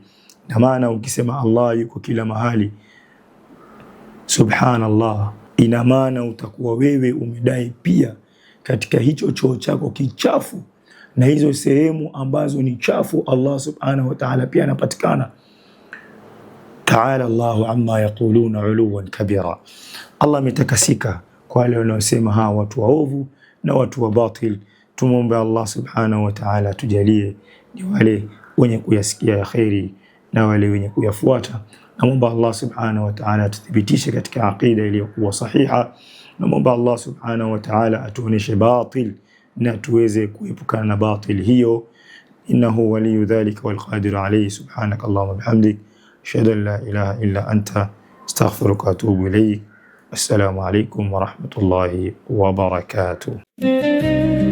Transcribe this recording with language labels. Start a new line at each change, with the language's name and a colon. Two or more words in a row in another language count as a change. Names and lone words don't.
Swahili: Na maana ukisema Allah yuko kila mahali, subhanallah, ina maana utakuwa wewe umedai pia katika hicho choo chako kichafu na hizo sehemu ambazo ni chafu, Allah
Arabic: سبحانه وتعالى
Swahili: pia anapatikana.
Arabic: تعالى الله عما يقولون علوا كبيرا.
Swahili: Allah ametakasika kwa wale wanaosema hawa watu waovu na watu wa batil. Tumombe Allah
Arabic: سبحانه وتعالى
Swahili: tujalie ni wale wenye kuyasikia ya khairi na wale wenye kuyafuata. Naomba Allah
Arabic: سبحانه وتعالى
Swahili: atuthibitishe katika aqida iliyokuwa sahiha. Naomba Allah
Arabic: سبحانه وتعالى
Swahili: atuoneshe batil na tuweze kuepukana na batil hiyo.
Arabic: إنه ولي ذلك والقادر عليه. سبحانك اللهم وبحمدك، أشهد أن لا إله إلا أنت، أستغفرك وأتوب إليك. السلام عليكم ورحمة الله وبركاته.